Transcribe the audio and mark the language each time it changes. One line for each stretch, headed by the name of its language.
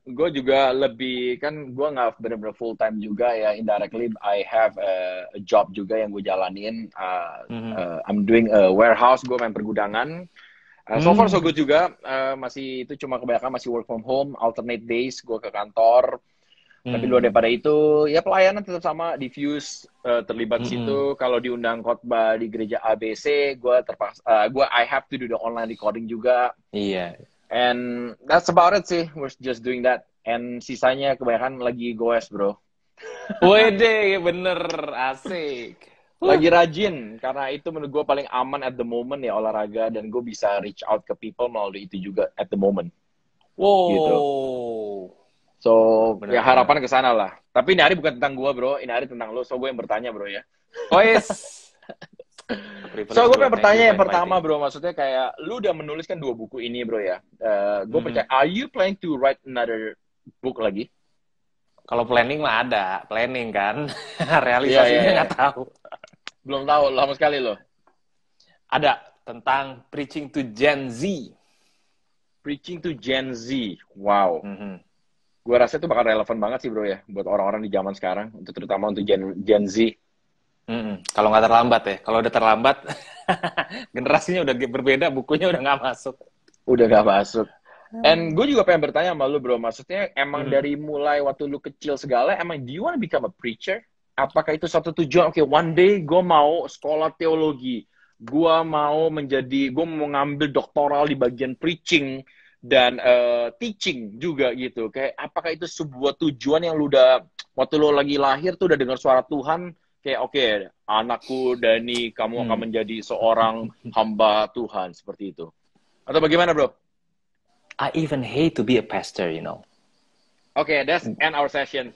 Indonesian: Gue juga lebih, kan gue nggak benar-benar full time juga ya.
English: Indirectly, I have a job
Indonesian: juga yang gue jalanin.
English: I'm doing a warehouse,
Indonesian: gue main pergudangan.
English: So far so good
Indonesian: juga. Masih itu cuma kebanyakan masih
English: work from home, alternate days
Indonesian: gue ke kantor. Tapi luar daripada itu, ya pelayanan tetap sama, diffuse, terlibat situ. Kalau diundang khotbah di gereja ABC,
English: I have to do the online recording
Indonesian: juga. Iya.
English: And that's about it sih. We're just doing that.
Indonesian: And sisanya kebanyakan lagi
English: goes, bro.
Indonesian: Wede, bener, asik. Lagi rajin, karena itu menurut gue paling aman
English: at the moment
Indonesian: ya olahraga. Dan gue bisa
English: reach out
Indonesian: ke people melalui itu juga
English: at the moment. Wow.
Indonesian: Gitu. So, ya harapan ke sana lah. Tapi ini hari bukan tentang gue, bro. Ini hari tentang lo. So, gue yang bertanya, bro, ya.
English: Oh, yes.
Indonesian: So, gue pengen bertanya yang pertama, bro. Maksudnya kayak, lu udah menuliskan 2 buku ini, bro, ya. Gue percaya,
English: are you planning to write another book lagi?
Indonesian: Kalau planning mah ada. Planning kan. Realisasinya nggak tahu. Belum tahu, lama sekali lo. Ada. Tentang preaching to Gen Z. Preaching to Gen Z. Wow. Gue rasa itu bakal relevan banget sih, bro, ya. Buat orang-orang di zaman sekarang. Terutama untuk Gen Z. Kalau nggak terlambat ya. Kalau udah terlambat, generasinya udah berbeda, bukunya udah nggak masuk. Udah nggak masuk. And gue juga pengen bertanya sama lu, bro. Maksudnya emang Mhm. dari mulai waktu lu kecil segala, emang
English: do you wanna become a preacher?
Indonesian: Apakah itu satu tujuan? Oke,
English: one day
Indonesian: gue mau sekolah teologi. Gue mau ngambil doktoral di bagian preaching dan teaching juga gitu. Kayak apakah itu sebuah tujuan yang lu udah, waktu lu lagi lahir tuh udah dengar suara Tuhan, kayak oke, anakku Dani, kamu akan Hmm. menjadi seorang hamba Tuhan, seperti itu. Atau bagaimana, bro?
English: I even hate to be a pastor, you know. Oke, that's end our session.